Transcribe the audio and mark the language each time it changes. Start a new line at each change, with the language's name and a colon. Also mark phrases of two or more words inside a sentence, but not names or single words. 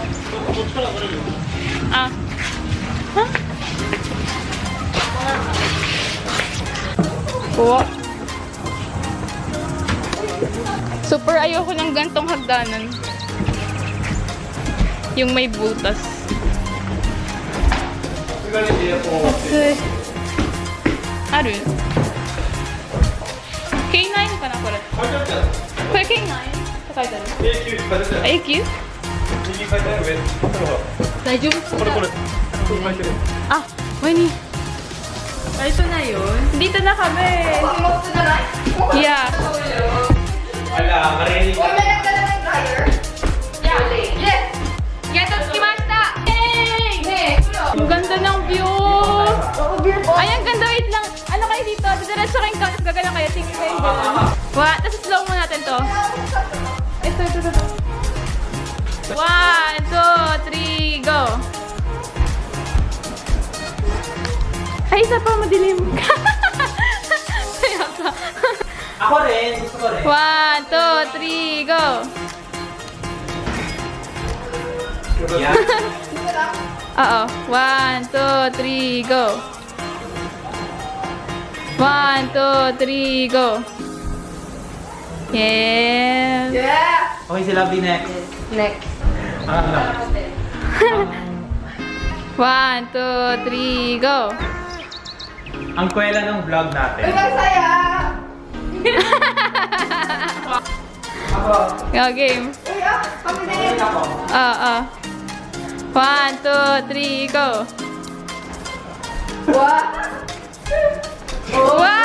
Filipino: Ah. Huh? Wow. Super ayoko ng gantong hagdanan. Yung may butas. Okay.
Japanese: Aru. K9 かなこれ。これ K9? って書いてある。AQ? 大丈夫？Ah, Winnie.
Filipino: Ito na yun. Dito na kami. Yeah. Ala, marinig ko. Ang ganda ng view! Ay, ang ganda. Wait lang. Ano kayo dito? Didiretso kayong ka, tapos gagalang kayo. Tingin kayo gano'n. Tapos slow mo natin to. Ito. 1, 2, 3, go! Ay, isa pa madilim. Kaya ka. Ako rin, gusto ko rin. 1, 2, 3, go! Yeah. Oo. 1, 2, 3, go! 1, 2, 3, go! Yes! Okay, si Lovely next. Next. 1, 2, 3, go! Ang kwela ng vlog natin. Go, game. Oo. 1, 2, 3, go! Wow!